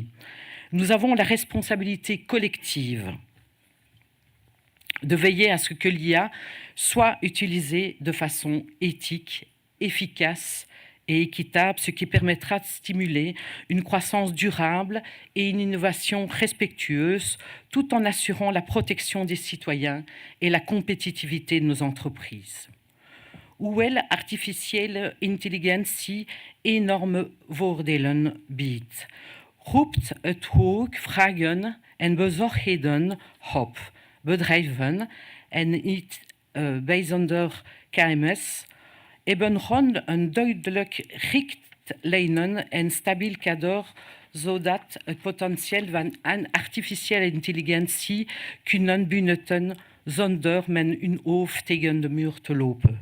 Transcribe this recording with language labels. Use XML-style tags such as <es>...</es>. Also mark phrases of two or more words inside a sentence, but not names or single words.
<fr>Nous avons la responsabilité collective de veiller à ce que l'IA soit utilisée de façon éthique, efficace et équitable, ce qui permettra de stimuler une croissance durable et une innovation respectueuse, tout en assurant la protection des citoyens et la compétitivité de nos entreprises.</fr> <nl>hoewel artificiële intelligentie enorme voordelen biedt, roept het ook vragen en bezorgdheden op. Bedrijven en niet bijzonder KMS hebben rond een duidelijk richtlijnen en stabiel kader, zodat het potentieel van artificiële intelligentie kunnen benutten zonder met hun hoofd tegen de muur te lopen.</nl>